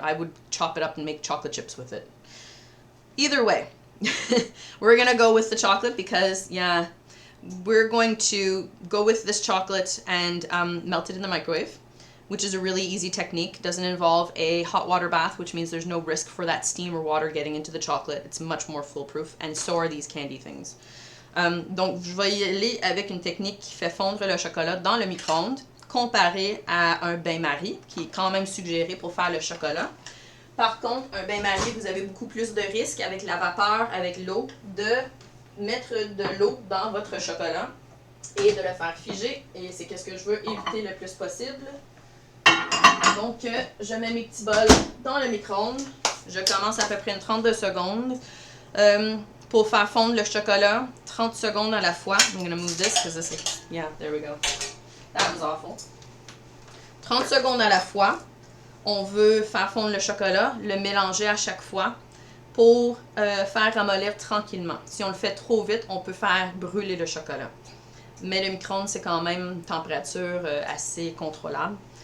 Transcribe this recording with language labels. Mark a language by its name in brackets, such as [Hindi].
[English] I would chop it up and make chocolate chips with it. Either way, we're going to go with the chocolate because, yeah, we're going to go with this chocolate and melt it in the microwave, which is a really easy technique. It doesn't involve a hot water bath, which means there's no risk for that steam or water getting into the chocolate. It's much more foolproof, and so are these candy things. [French] Donc, je vais y aller avec une technique qui fait fondre le chocolat dans le micro-ondes, comparé à un bain-marie, qui est quand même suggéré pour faire le chocolat. Par contre, un bain-marie, vous avez beaucoup plus de risques avec la vapeur, avec l'eau, de mettre de l'eau dans votre chocolat et de le faire figer. Et c'est ce que je veux éviter le plus possible. Donc, je mets mes petits bols dans le micro-ondes. Je commence à peu près une 32 secondes pour faire fondre le chocolat. 30 secondes à la fois. [English] I'm gonna move this because this is, yeah, there we go. That was awful. [French] 30 secondes à la fois. On veut faire fondre le chocolat, le mélanger à chaque fois pour faire ramollir tranquillement. Si on le fait trop vite, on peut faire brûler le chocolat. Mais le micro-ondes, c'est quand même une température assez contrôlable.